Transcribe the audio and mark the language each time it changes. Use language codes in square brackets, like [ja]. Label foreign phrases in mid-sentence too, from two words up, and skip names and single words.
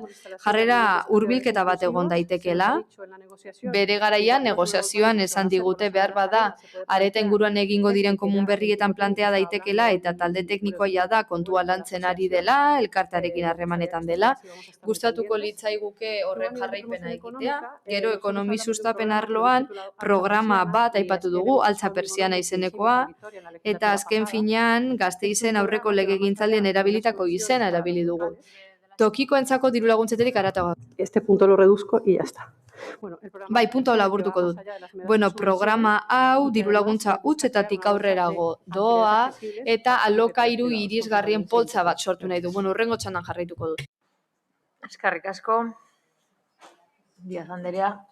[eu] jarrera hurbilketa bat egon daitekela, bere garaian negoziazioan esan digute behar bada, areta inguruan egingo diren komun berrietan plantea daitekela eta talde teknikoa jada kontua lantzen ari dela, elkartearekin harremanetan dela, gustatuko litzaiguke horren jarraipena egitea, gero ekonomi sustapen arloan programa bat aipatu dugu, altza persiana izenekoa, eta azken finean Gasteizen aurreko legegintzaldien erabilitako izena erabili dugu. Tokikoentzako dirulaguntzeterik haratago. [es] Este punto lo reduzco y ya está. [eu] Bai, punto laburtuko dut. Programa hau dirulaguntza hutsetatik aurrerago doa eta alokairu irisgarrien poltsa bat sortu nahi du. Hurrengo txandan jarraituko dut. Eskerrik asko. Díaz Anderea.